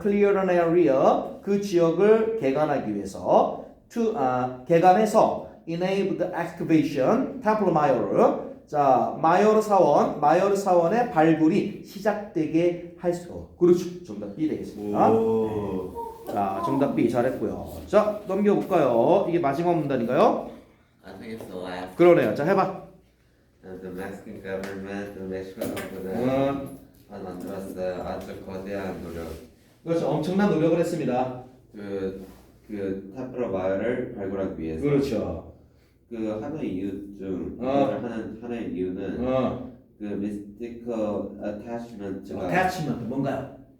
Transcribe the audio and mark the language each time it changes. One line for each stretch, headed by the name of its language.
English: Clear an area
Korean: 그 지역을 개간하기 위해서 개간해서
English: enable the excavation Templo Mayor
Korean: 자 마요르 사원의 발굴이 시작되게 할 수 그렇죠. 정답 B 되겠습니다. 네. 자 정답 B 잘했고요. 자 넘겨볼까요? 이게 마지막 문단인가요?
English: I think it's the last.
Korean: 그러네요. 자 해봐.
English: The Mexican government, the Mexican government
Korean: 만들었어요. 아주 거대한 노력. 그렇죠. 엄청난 노력을 했습니다. 그 템플러 마을을 발굴하기 위해서. 그렇죠. 그 하나의 이유 중 이거를 하는 하나의 이유는 그 mystical attachment가 attachment 뭔가요?